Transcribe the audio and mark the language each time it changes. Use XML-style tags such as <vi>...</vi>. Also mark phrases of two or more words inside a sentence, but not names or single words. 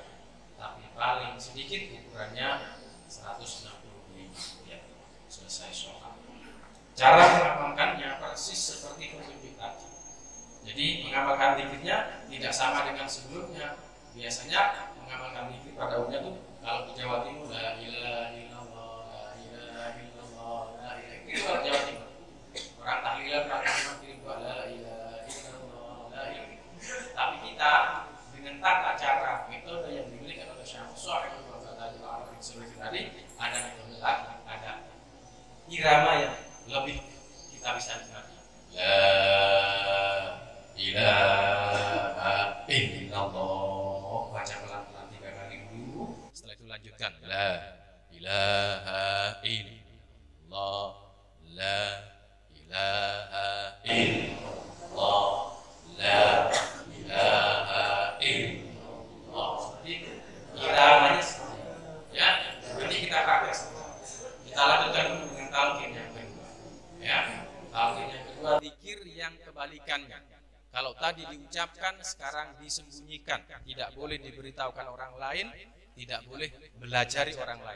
<id>Tapi paling sedikit ukurannya 165, ya, selesai sholat. Cara mengamalkannya persis seperti petunjuk tadi. Jadi mengamalkan zikirnya tidak sama dengan sebelumnya. Biasanya mengamalkan zikir pada umumnya tuh kalau di Jawa Timur</id> <ar>لا إله إلا الله، لا إله إلا الله، لا إله إلا الله.</ar> <id>Itu kalau Jawa Timur. Orang tahlilan, orang tahlilan kirim doa</id> <ar>لا إله إلا الله، لا إله.</ar> <id>Tapi kita dengan tata cara metode yang dimiliki oleh Syekh Shalih Al-Utsaimin tadi ada metode lagi, ada irama yang lebih kita bisa nikmati.</id> <ar>لا إله إلا الله,</ar> <id>baca pelan-pelan 3 kali dulu. Setelah itu lanjutkan</id> <ar>لا إله إلا الله، لا إله إلا الله، لا إله إلا الله.</ar> <id>Jadi iramanya ya, nanti kita praktek. Kita lanjutkan dengan talqin yang kedua. Ya, talqin yang kedua zikir yang kebalikannya. Kalau tadi diucapkan, sekarang disembunyikan. Tidak boleh diberitahukan orang lain, tidak boleh belajari orang lain.</id>